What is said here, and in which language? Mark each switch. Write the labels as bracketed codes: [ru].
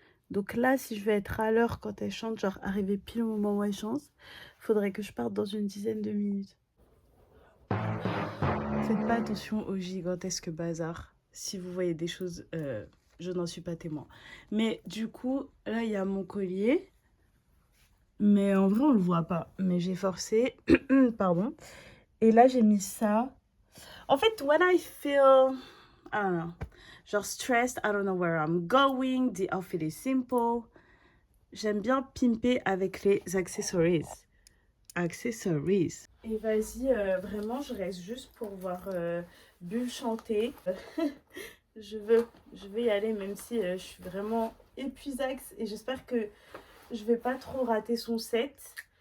[fr] Donc là, si je veux être à l'heure quand elle chante, genre arriver pile au moment où elle chante, faudrait que je parte dans une dizaine de minutes. Faites pas attention au gigantesque bazar. Si vous voyez des choses, je n'en suis pas témoin. Mais du coup, là, il y a mon collier. Mais en vrai, on le voit pas. Mais j'ai forcé. Pardon. Et là, j'ai mis ça. En fait, [en] when I feel, I don't know, genre stressed, I don't know where I'm going, the outfit is simple. [fr] J'aime bien pimper avec les accessories. Accessories. Et vas-y, vraiment, je reste juste pour voir Bulle chanter. je vais y aller, même si je suis vraiment épuisaxe. Et j'espère que je vais pas trop rater son set.